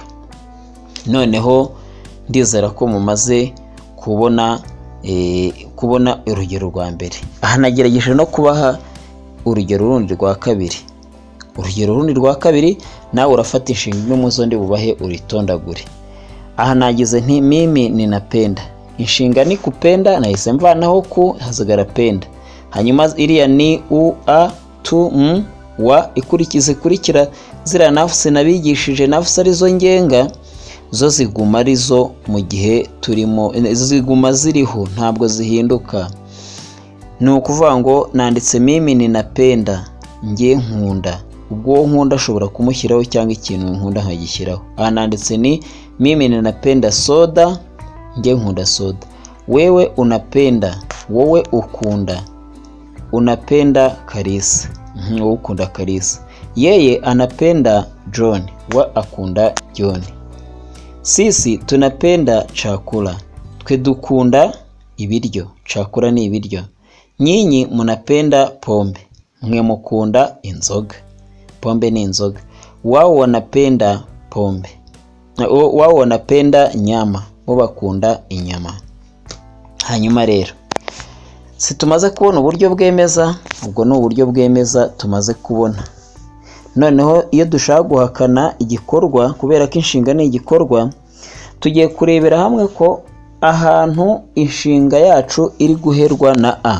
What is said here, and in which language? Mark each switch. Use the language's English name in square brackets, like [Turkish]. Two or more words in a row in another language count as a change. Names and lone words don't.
[Kinyarwanda] Noneho ndizera ko mumaze kubona urugero rwa mbere. Aha nagerageje no kubaha urugero rundi rwa kabiri. Urugero rundi rwa kabiri nawe urafata inshinga imwe mu zo ndi bubahe uritondagure. Aha nagize nti [Swahili] mimi ninapenda. [Kinyarwanda] Inshinga ni kupenda, nahise mvanaho ku hasigara penda. Hanyuma iriya ni u, a, tu, wa ikurikira ziriya nafsi nabigishije, nafsi arizo ngenga, zo ziguma arizo mu gihe turimo, ziguma ziriho ntabwo zihinduka. Ni ukuvuga ngo nanditse [Swahili] mimi ninapenda, [Kinyarwanda] ngiye nkunda. Ubwo nkunda ashobora kumushyiraho cyangwa ikintu nkunda nkagishyiraho. Aha nanditse ni [Swahili] mimi ninapenda soda, [Kinyarwanda] ngiye nkunda soda. [Swahili] Wewe unapenda, [Kinyarwanda] wowe ukunda. Unapenda Kalisa, wowe ukunda Kalisa. [Swahili] Yeye anapenda John, [Kinyarwanda] wa akunda John. [Swahili] Sisi tunapenda chakula, [Kinyarwanda] twe dukunda ibiryo. Chakula ni ibiryo. [Swahili] Nyinyi munapenda pombe, [Kinyarwanda] mwe mukunda inzoga. Pombe ni inzoga. [Swahili] Wao wanapenda pombe, wao wanapenda nyama, [Kinyarwanda] bo bakunda inyama. Hanyuma rero tumaze kubona uburyo bwemeza, ubwo ni uburyo bwemeza tumaze kubona. Noneho iyo dushaka guhakana igikorwa, kubera ko inshinga ni igikorwa, tugiye kurebera hamwe ko ahantu inshinga yacu iri guherwa na a.